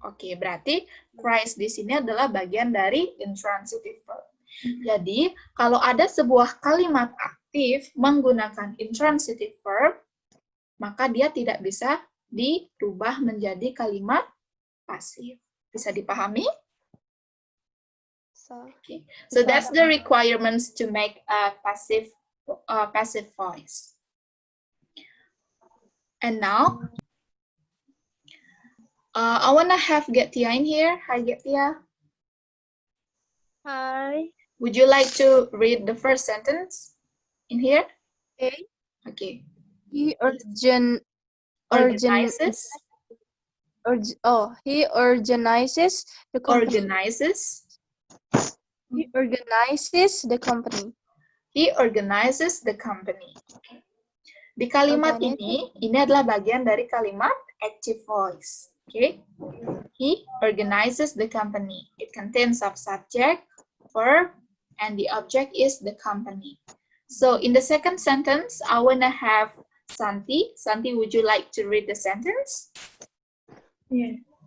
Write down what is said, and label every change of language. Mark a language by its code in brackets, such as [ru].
[id] Oke, berarti cries di sini adalah bagian dari intransitive verb. Jadi, kalau ada sebuah kalimat aktif menggunakan intransitive verb, maka dia tidak bisa dirubah menjadi kalimat pasif. Bisa dipahami? [en] Okay. So that's the requirements to make a passive voice. And now, I wanna have Getia in here. Hi, Getia. Hi. Would you like to read the first sentence in here? Okay. Okay. He Organizes. he organizes the company. He organizes the company. He organizes the company. Okay. [id] Di kalimat ini adalah bagian dari kalimat active voice. [en] Okay. He organizes the company. It contains of subject, verb, and the object is the company. So in the second sentence, I wanna have Santi. Santi, would you like to read the sentence? Yes.